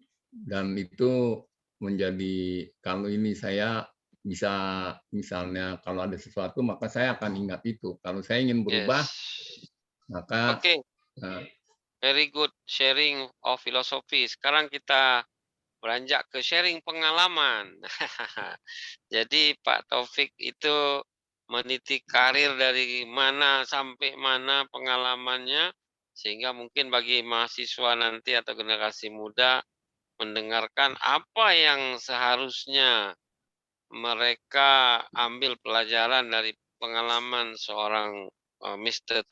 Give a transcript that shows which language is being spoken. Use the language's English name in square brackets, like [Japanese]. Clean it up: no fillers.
[Indonesian] Dan itu menjadi, kalau ini saya bisa, misalnya kalau ada sesuatu maka saya akan ingat itu. Kalau saya ingin berubah, maka [English] very good sharing of philosophy. [Indonesian] Sekarang kita beranjak ke sharing pengalaman. Jadi Pak Taufik itu meniti karir dari mana sampai mana pengalamannya, sehingga mungkin bagi mahasiswa nanti atau generasi muda mendengarkan apa yang seharusnya mereka ambil pelajaran dari pengalaman seorang Mr.